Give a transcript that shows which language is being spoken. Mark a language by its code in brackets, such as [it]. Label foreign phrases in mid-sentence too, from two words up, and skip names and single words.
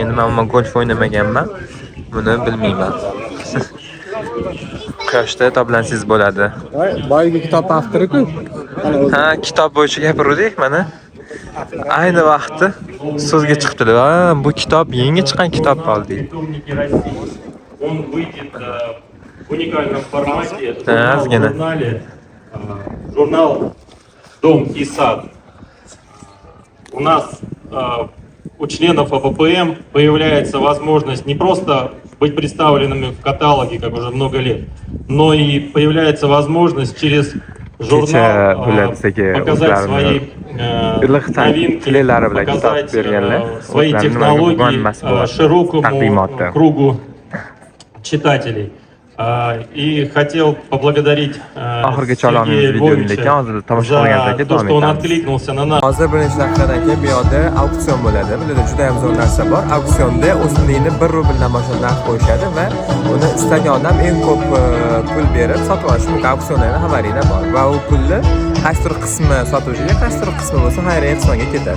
[uz] Men golf o'ynamaganman. Buni bilmayman. Quyoshda toblansangiz bo'ladi. Boyagi kitob avtori-ku. Ha, kitob bo'yicha gapirdik mana. Ayni vaqtda so'zga chiqdilar. Bu kitob yangi chiqqan kitob oldi. [ru] Питомники России. Он выйдет в уникальном формате Да, в сгина. журнале. Журнал «Дом и сад». У нас у членов АППМ появляется возможность не просто быть представленными в каталоге, как уже много лет, но и появляется возможность через журнал показать свои новинки, показать свои технологии широкому кругу читателей. И хотел поблагодарить Сергея Львовича за то, что он откликнулся на нас. [uz] Hozir birinchi daqiqadan keyin bu yoqda auksion bo'ladi. Bularda juda ham zo'r narsa bor. Auksionda o'simlikni 1 rubldan boshlab narx qo'yishadi va uni istagan odam eng ko'p pul berib sotib olishi mumkin. Auksionlarning xabaringlar bor va u pulni qaysidir qismi sotuvchiga, qaysidir qismi bo'lsa xayriya ehsonga ketadi.